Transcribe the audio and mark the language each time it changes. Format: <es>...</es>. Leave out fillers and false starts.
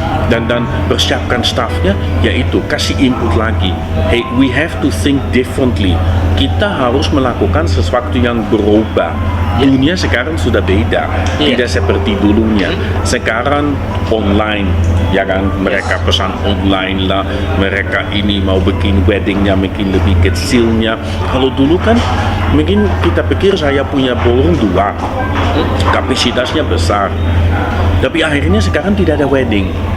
<id>Dan persiapkan staffnya, yaitu kasih input lagi.</id> <en>Hey, we have to think differently.</en> <id>Kita harus melakukan sesuatu yang berubah. Dunia sekarang sudah beda, tidak seperti dulunya. Sekarang online, ya kan? Mereka pesan online lah, mereka ini mau bikin weddingnya mungkin lebih kecilnya. Kalau dulu kan mungkin kita pikir saya punya ballroom 2, kapasitasnya besar, tapi akhirnya sekarang tidak ada wedding.</id>